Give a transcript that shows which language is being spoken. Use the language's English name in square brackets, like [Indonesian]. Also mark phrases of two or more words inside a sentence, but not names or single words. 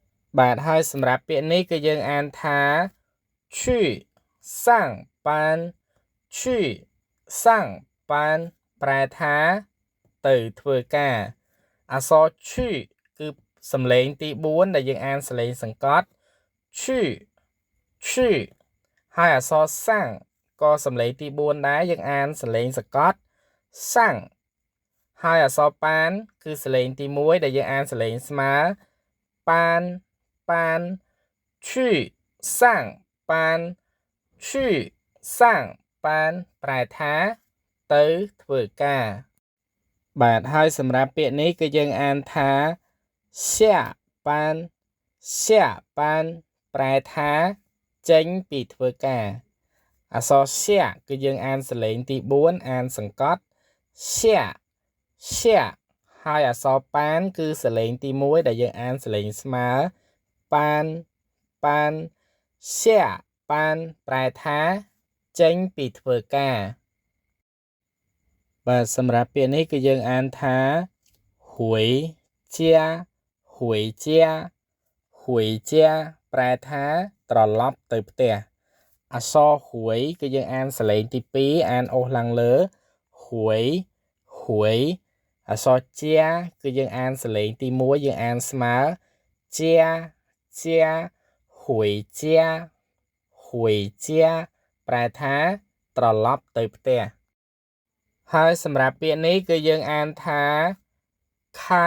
[Khmer] បាទហើយសម្រាប់ពាក្យនេះគឺយើងអានថា [Chinese] 去上班去上班 [Khmer] ប្រែថាទៅធ្វើការអក្សរ去គឺសំឡេងទី4 ដែលយើងអានសំឡេងសង្កត់ [Chinese] 去去 [Khmer] ហើយអក្សរសាំងក៏សំឡេងទី4ដែរយើងអានសំឡេង សង្កត់សាំងហើយអក្សរប៉ានគឺសំឡេងទី1ដែលយើងអានសំឡេង ស្មើប៉ានប៉ាន [Chinese] 去上班去上班 [Khmer] ប្រែថាទៅធ្វើការបាទហើយសម្រាប់ពាក្យនេះគឺយើងអានថា [Chinese] 下班下班 [Khmer] ប្រែថាចេញពីធ្វើការអក្សរ下គឺយើងអានសលេងទី4អានសង្កត់下 ហើយអក្សរប៉ានគឺសលេងទី1ដែលយើងអានសលេងស្មើប៉ាន下班ប្រែថាចេញពីធ្វើការ បាទសម្រាប់ពាក្យនេះគឺយើងអានថា [Chinese] 回家回家回家 [Khmer] ប្រែថាត្រ ឡប់ទៅផ្ទះអក្សរហួយគឺយើងអានសលេងទី2អានអូសឡើងលើហួយអក្សរជាគឺយើងអានសលេងទី1យើងអានស្មើជាហួយជាប្រែថាត្រឡប់ទៅផ្ទះហើយសម្រាប់ពាក្យនេះគឺយើងអានថា开